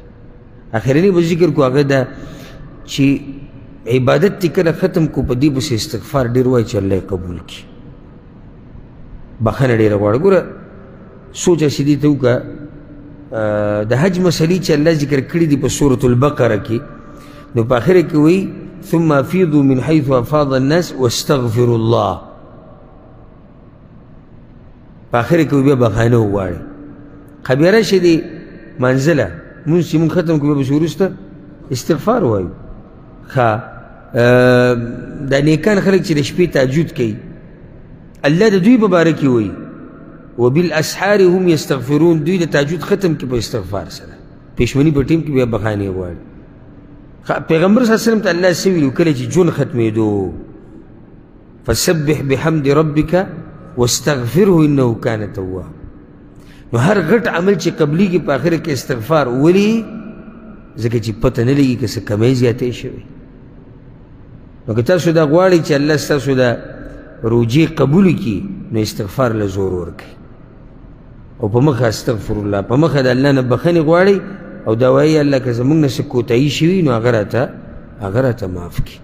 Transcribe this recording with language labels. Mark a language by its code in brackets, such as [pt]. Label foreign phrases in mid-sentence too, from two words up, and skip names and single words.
[ps] اخرنی به ذکر کو هغه ده چې عبادت دې کله ختم کو، په دې پسې استغفار ډېر وایي چې الله یې قبول کړي، بخښنه ډېره غواړه. ګوره سوچ هسې دې ته وکړه، د حج مسلې چې الله ذکر کړي دي په سورة البقره کې، نو په آخره کې وایي [ar] ثم افیضوا من حیث افاض الناس واستغفروا الله، [ps] په آخره کې بیا بخښنه وغواړئ. که بیا راشي دې منزله مونځ چې مونږ ختم کړو، بیا پسې وروسته استغفار وایو. ښه، دا نیکان خلک چې د شپې تهجد کوي، الله د دوی په باره کې وایي [ar] وبالاسحار هم یستغفرون، [ps] دوی د تهجد ختم کړي په استغفار سره، پېشمني په ټیم کې بیا بخښنې غواړي. پیغمبر صلی الله علیه وسلم ته الله څه ویلي کله چې ژوند ختمېدو، [ar] فسبح بحمد ربك واستغفره انه كان تواب. [ps] نو هر غټ عمل چې قبليږي په آخر کې استغفار ولي ځکه چې پته نه لګي که څه کمی زیاتې شوي. نو که تاسو دا غواړئ چې الله ستاسو دا روجې قبول کړي نو استغفار له زور ورکړئ او په مخه [ar] استغفر الله، [ps] په مخه د الله نه بخښنې غواړئ او دا وایي الله که زموږ نه څه کوتاهي شوي نو هغه راته معاف کړي.